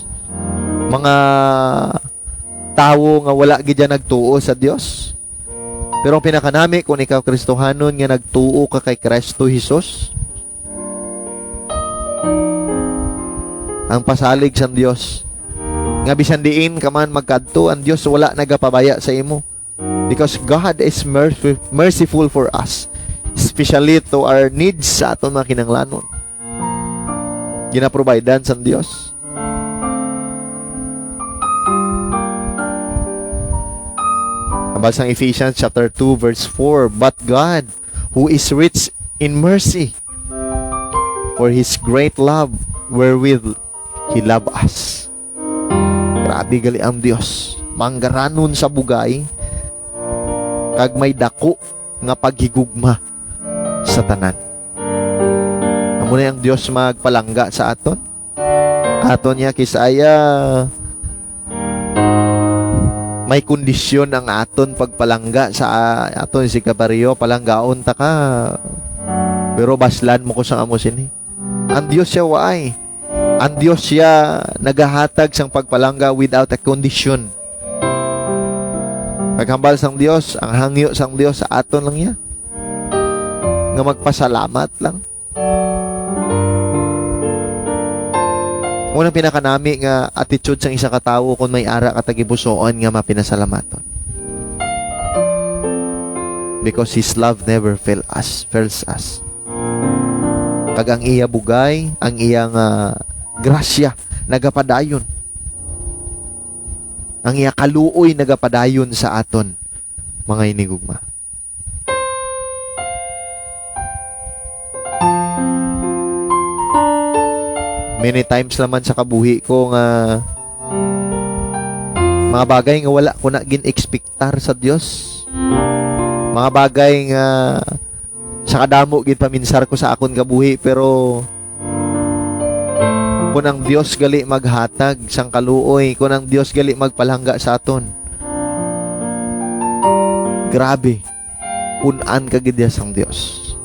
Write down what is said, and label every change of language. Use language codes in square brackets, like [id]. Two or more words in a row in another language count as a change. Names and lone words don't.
[hil] Mga tao nga wala gid nagtuo sa Dios. Pero ang pinakanami kung ikaw Kristohanon nga nagtuo ka kay Kristo Jesus, ang pasalig sa Dios nga bisan diin ka man magkadto, ang Dios wala nagapabaya sa imo. [en] Because God is merciful for us, especially to our needs [hil] sa aton mga kinahanglanon. Ginaprovidean sa Dios. [en] Basang Ephesians chapter 2 verse 4, but God, who is rich in mercy, for His great love wherewith He loved us. [hil] Grabe gali ang Dios, manggaranon sa bugay, kag may dako nga paghigugma sa tanan. Amo na ang Dios magpalangga sa aton. Aton niya kisaya may kondisyon ang aton pagpalangga sa aton si kabaryo, palanggaon ta ka. Pero baslan mo ko sa amo sini. Ang Dios siya waay. Ang Dios siya nagahatag sang pagpalangga [en] without a condition. [hil] Paghambal sang Dios, ang hangyo sang Dios sa aton lang niya. Nga magpasalamat lang. Unang pinakanami nga attitude sang isa ka tawo kung may ara ka tagipusoon nga mapinasalamaton. [en] Because His love never fails us. [hil] Kag ang iya bugay, ang iyang grasya nagapadayon. Ang iya kaluoy nagapadayon sa aton mga inigugma. [en] Many times [hil] naman sa kabuhi ko nga mga bagay nga wala ko na gin-expectar sa Dios. Mga bagay nga sa kadamo gid paminsar ko sa akon kabuhi, pero kung ang Dios gali maghatag sang kaluoy, kung ang Dios gali magpalangga sa aton, grabe punan ka gid sang Dios.